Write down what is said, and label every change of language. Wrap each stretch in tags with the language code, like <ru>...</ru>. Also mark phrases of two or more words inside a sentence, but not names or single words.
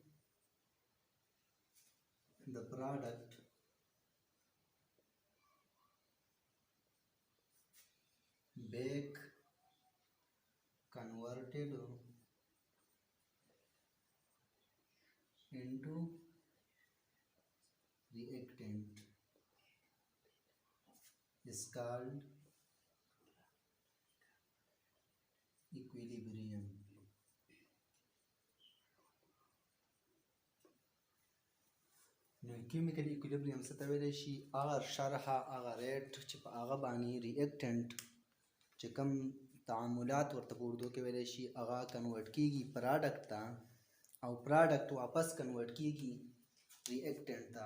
<en>the product back converted into reactant is called equilibrium.</en> <ps>نو کیمیکل ایکویلیبریم څه ته ویلی شي؟ هغه شرحه، هغه ریټ چې په هغه باندې ریاکټنټ چې کوم تعاملات ورته په اردو کې ویلی شي هغه کنورټ کیږي پراډکټ ته، او پراډکټ واپس کنورټ کیږي ریاکټنټ ته.</ps>